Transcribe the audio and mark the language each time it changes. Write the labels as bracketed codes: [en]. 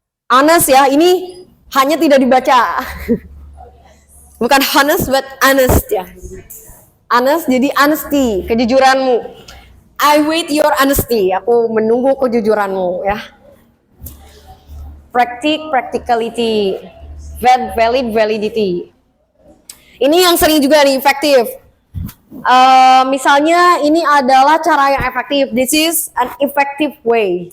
[id] Honest ya, ini hanya tidak dibaca. Bukan honest but honest ya. Honest jadi honesty, kejujuranmu. [en] I wait your honesty, [id] aku menunggu kejujuranmu ya. [en] Practicality, validity. [id] Ini yang sering juga nih, efektif. Misalnya ini adalah cara yang efektif. [en] This is an effective way.